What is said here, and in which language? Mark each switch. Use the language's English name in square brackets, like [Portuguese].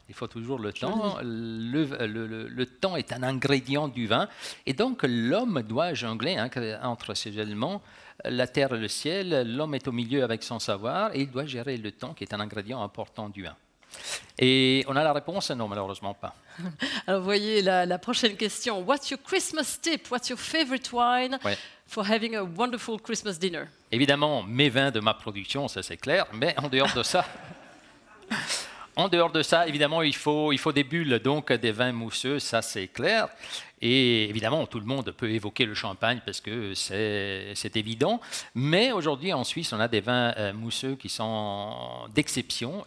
[French] Il faut toujours le temps. Le temps est un ingrédient du vin. Et donc, l'homme doit jongler entre ces éléments, la terre et le ciel. L'homme est au milieu avec son savoir et il doit gérer le temps, qui est un ingrédient important du vin. Et on a la réponse? Non, malheureusement pas. Alors, vous voyez la prochaine question. [English] What's your Christmas tip? What's your favorite wine for having a wonderful Christmas dinner? [French] Évidemment, mes vins de ma production, ça c'est clair, mais en dehors de ça... En dehors de ça, évidemment, il faut des bulles, donc des vins mousseux, ça c'est clair. Et évidemment, tout le monde peut évoquer le champagne parce que c'est évident. Mais aujourd'hui, en Suisse, on a des vins mousseux qui sont d'exception.